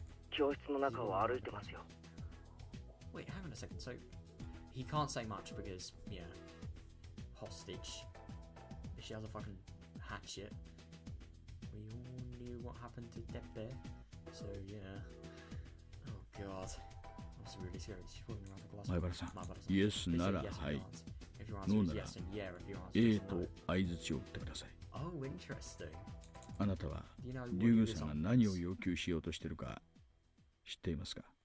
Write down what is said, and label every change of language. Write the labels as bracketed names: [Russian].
[Japanese] 教室の中を歩いてますよ。 [English] Wait, hang on a second. So, he can't say much because, yeah, hostage. If she has a fucking hatchet. We all knew what happened to Tepe. So, yeah. Oh, God. I was really scared. She's falling around the glass. [Japanese] 前原さん、イエスならはい。ノーなら A と相槌を打ってください。 [English] Oh, interesting. [Japanese] あなたはリュウグさんが何を要求しようとしているか知っていますか？